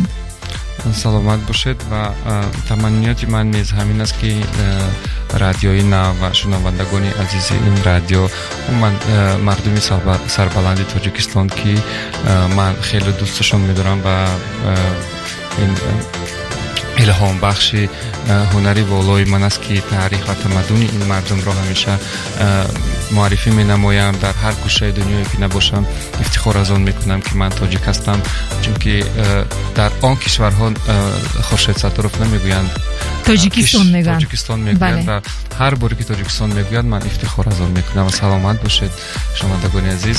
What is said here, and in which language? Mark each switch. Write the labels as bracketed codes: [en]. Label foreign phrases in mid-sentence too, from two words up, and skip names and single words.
[tg] саломат бошед ва таманниёти ман низ ҳамин аст ки радиои нав ва шунавандагони азизи ин радио умуман мардуми сарбаланди Тоҷикистон ки ман хеле дӯсташон медорам ва ин илҳомбахши ҳунари волои ман аст ки таърих ва тамаддуни ин мардумро ҳамеша [fa] معرفی می‌نمایم در هر گوشه دنیایی که نباشم افتخار از آن میکنم که من تاجیک هستم چون که در آن کشورها خورشید ستارف نمیگویند تاجیکستان میگن تاجیکستان میگویند و هر باری که تاجیکستان میگوید من افتخار از آن میکنم و سلامت باشید شنوندگان عزیز.